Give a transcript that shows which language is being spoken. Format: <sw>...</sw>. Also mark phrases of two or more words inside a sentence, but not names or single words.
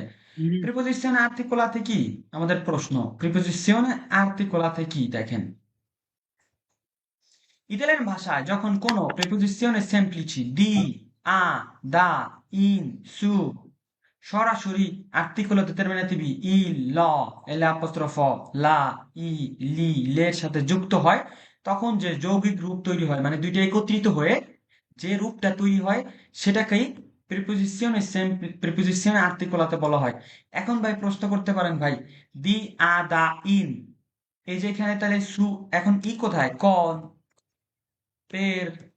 <it>preposizioni articolate</it> <bn>কি, আমাদের প্রশ্ন</bn> <it>preposizioni articolate</it> <bn>কি, দেখেন ইতালিয়ান ভাষায় যখন কোনো</bn> <it>preposizioni semplici di, a, da, in, su সরাসরি articoli determinativi il, lo, l'apostrofo, la, i, li,</it> <bn>লের সাথে যুক্ত হয় তখন যে যৌগিক রূপ তৈরি হয়, মানে দুইটা একত্রিত হয়ে যে রূপটা তৈরি হয় সেটাকেই</bn> <it>preposizioni articolate</it> <bn>বলা হয়। এখন ভাই প্রশ্ন করতে পারেন, ভাই দি, আ, দা, ইন, এই যে এখানে তাহলে সু, এখন ই কোথায়, কন, পের,</bn>